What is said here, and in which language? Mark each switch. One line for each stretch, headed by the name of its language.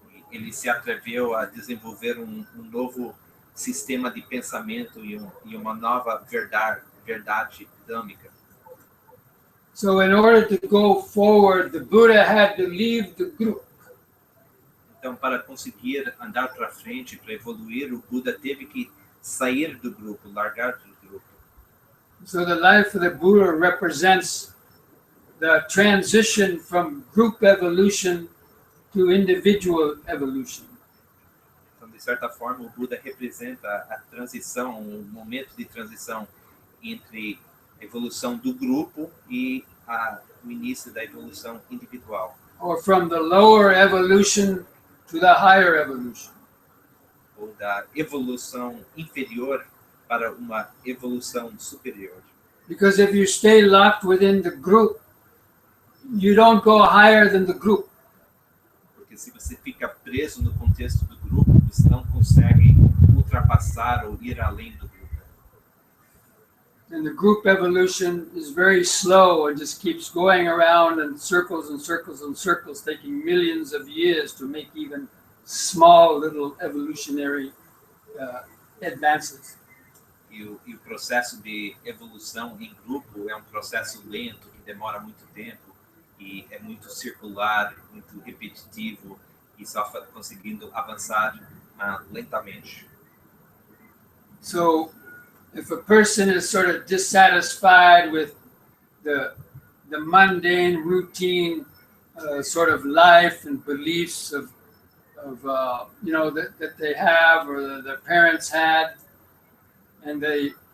Portuguese: Ele se atreveu a desenvolver um novo sistema de pensamento e uma nova verdade dhâmica.
English: So in order to go forward, the Buddha had to leave the group.
Portuguese: Então, para conseguir andar para frente, para evoluir, o Buda teve que sair do grupo, largar do grupo.
English: So the life of the Buddha represents the transition from group evolution to individual evolution.
Portuguese: Então, de certa forma, o Buda representa a transição, um momento de transição entre a evolução do grupo e o início da evolução individual.
English: Or from the lower evolution to the higher evolution.
Portuguese: Ou da evolução inferior para uma evolução superior.
English: Because if you stay locked within the group, you don't go higher than the group.
Portuguese: Porque se você fica preso no contexto do grupo, você não consegue ultrapassar ou ir além do grupo.
English: And the group evolution is very slow and just keeps going around in circles and circles and circles, taking millions of years to make even small little evolutionary advances.
Portuguese: E o processo de evolução em grupo é um processo lento, que demora muito tempo, e é muito circular, muito repetitivo, e só conseguindo avançar lentamente.
English: So, if a person is sort of dissatisfied with the mundane, routine sort of life and beliefs of that they have or that their parents had, and they